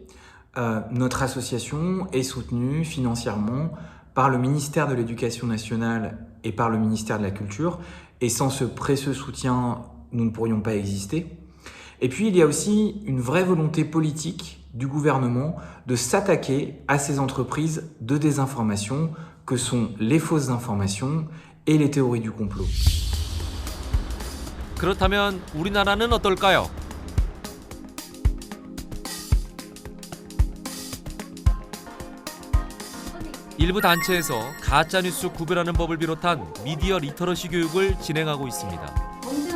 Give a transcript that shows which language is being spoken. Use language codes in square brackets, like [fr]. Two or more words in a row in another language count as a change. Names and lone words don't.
[fr] Notre association est soutenue financièrement par le ministère de l'Éducation nationale et par le ministère de la Culture. Et sans ce précieux soutien, nous ne pourrions pas exister. Et puis, il y a aussi une vraie volonté politique du gouvernement de s'attaquer à ces entreprises de désinformation que sont les fausses informations et les théories du complot. [ko] 그렇다면 우리나라는 어떨까요? 일부 단체에서 가짜뉴스 구별하는 법을 비롯한 미디어 리터러시 교육을 진행하고 있습니다.